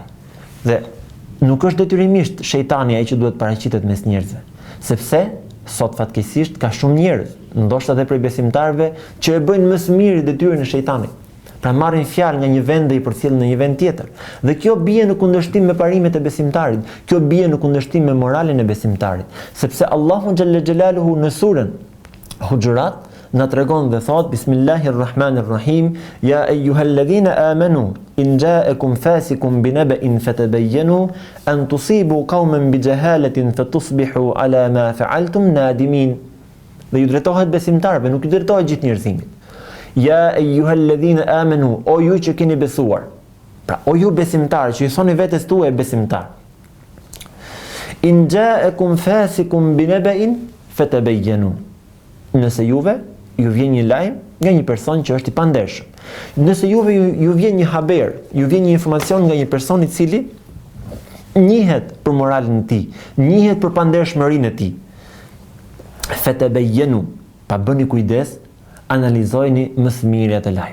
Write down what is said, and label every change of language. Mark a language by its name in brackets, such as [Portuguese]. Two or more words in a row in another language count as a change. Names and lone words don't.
[Albanian] Dhe nuk është detyrimisht shejtani ai që duhet paraqitet mes njerëzve, sepse sot fatkeqësisht ka shumë njerëz, ndoshta edhe prej besimtarëve, që e bëjnë më së miri detyrën e shejtanit. Pra marrin fjalë nga një vend dhe i përcjellin në një vend tjetër. Dhe kjo bie në kundërshtim me parimet e besimtarit, kjo bie në kundërshtim me moralin e besimtarit, sepse Allahu [Arabic] جل جلاله [Albanian] në surën Hujurat na tregon dhe thot: Bismillahirrahmanirrahim, [Arabic] يا أيها الذين آمنوا إن جاءكم فاسق بنبإ فتبينوا أن تصيبوا قوما بجهالة فتصبحوا على ما فعلتم نادمين. [Albanian] Dhe ju drejtohet besimtarëve, nuk ju drejtohet gjithë njerëzimit. [Arabic] يا أيها الذين آمنوا, [Albanian] o ju që keni besuar. Pra, o ju besimtarë që ju thoni vetes tuaj besimtar. [Arabic] إن جاءكم فاسق بنبإ فتبينوا. [Albanian] Nëse juve ju vjen një lajm nga një person që është i pandershëm. Nëse juve ju vjen një haber, ju vjen një informacion nga një person i cili njihet për moralin e tij, njihet për pandershmërinë e tij. Fatabayyanu, pa bëni kujdes, analizojeni më së miri atë lajm.